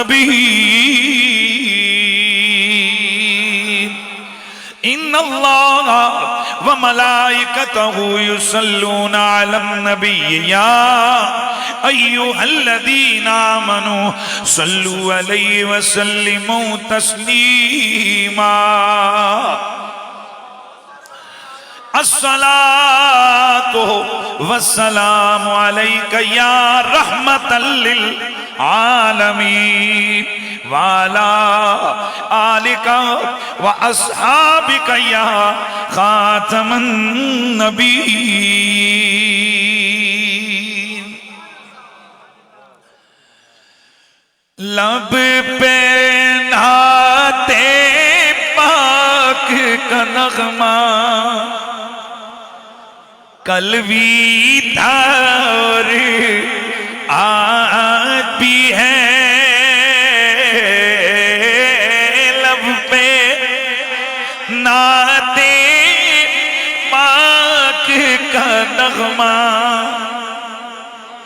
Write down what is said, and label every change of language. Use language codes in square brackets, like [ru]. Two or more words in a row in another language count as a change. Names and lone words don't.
[ar] نبيين إن الله وملائكته يصلون على النبي يا أيها الذين آمنوا صلوا عليه وسلموا تسليما. الصلاة والسلام عليك يا رحمة للعالمين وعلى آلك وأصحابك يا خاتم النبيين. [ur] لب پہ نعت پاک کا نغمہ کل بھی تھا اور آج بھی ہے. لب پہ نعت پاک کا نغمہ